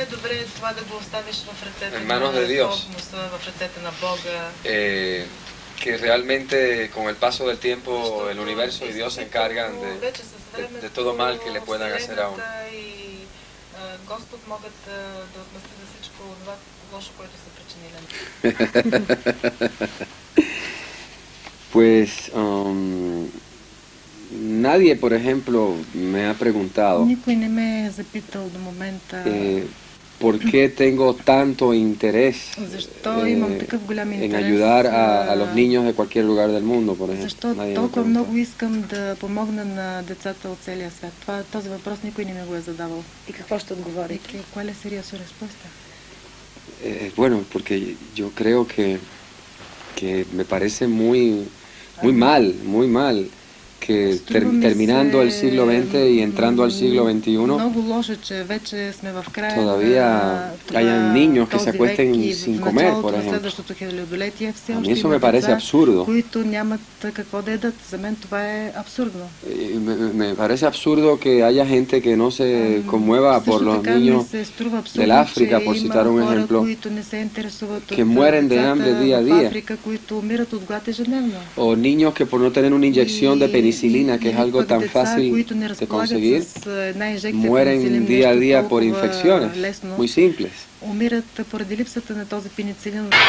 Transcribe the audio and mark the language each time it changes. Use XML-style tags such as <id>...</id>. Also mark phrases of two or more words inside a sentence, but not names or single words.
<es>en manos de Dios, que realmente con el paso del tiempo el universo y Dios se encargan de todo mal que le puedan hacer a uno. Pues nadie, por ejemplo, me ha preguntado</es> <bg>Никой не ме е запитал до момента</bg> <es>por qué tengo tanto interés</es> <bg>защо имам такъв голям</bg> <es>en</es> <bg>интерес,</bg> <es>ayudar a los niños de cualquier lugar del mundo, por ejemplo.</es> <bg>защо</bg> <es>Nadie me</es> <bg>толкова</bg> <es>preguntó.</es> <bg>много искам да помогна на децата от целия свят. Този въпрос никой не ми го е задавал. И какво ще отговорите?</bg> <es>¿Cuál sería su respuesta? Bueno, porque yo creo que me parece muy mal que terminando el siglo XX y entrando al siglo XXI,</es> <bg>Много лошо, че вече сме в края</bg> <es>todavía</es> <bg>на</bg> <es>hayan niños que se</es> <bg>този век</bg> <es>acuesten</es> <bg>и</bg> <es>sin</es> <bg>в</bg> <es>comer,</es> <bg>началото</bg> <es>por</es> <bg>на</bg> <es>ejemplo.</es> <bg>следващото хилядолетие все</bg> <es>A mí</es> <bg>още</bg> <es>eso</es> <bg>има</bg> <es>me parece</es> <bg>деца,</bg> <es>absurdo.</es> <bg>които нямат какво да ядат. За мен това е абсурдно.</bg> <es>Me parece absurdo que haya gente que no se conmueva por</es> <bg>Също</bg> <es>los</es> <bg>така ми</bg> <es>niños</es> <bg>се струва</bg> <es>del</es> <bg>абсурдно,</bg> <es>África,</es> <bg>че</bg> <es>por</es> <bg>има</bg> <es>citar un</es> <bg>хора,</bg> <es>ejemplo,</es> <bg>които не се интересуват</bg> <es>que</es> <bg>от</bg> <es>mueren de</es> <bg>децата</bg> <es>hambre día a</es> <bg>в</bg> <es>día.</es> <bg>Африка, които умират от глад ежедневно.</bg> <es>o niños que por no tener una inyección de penicilina, que es algo</es> <bg>пък</bg> <es>tan</es> <bg>деца,</bg> <es>fácil</es> <bg>които не</bg> <es>de</es> <bg>разполагат</bg> <es>conseguir,</es> <bg>с една инжекция</bg> <es>mueren</es> <bg>пеницилин,</bg> <es>día a</es> <bg>нещо</bg> <es>día por</es> <bg>толкова</bg> <es>infecciones</es> <bg>лесно,</bg> <es>muy simples.</es> <bg>умират поради липсата на този пеницилин.</bg>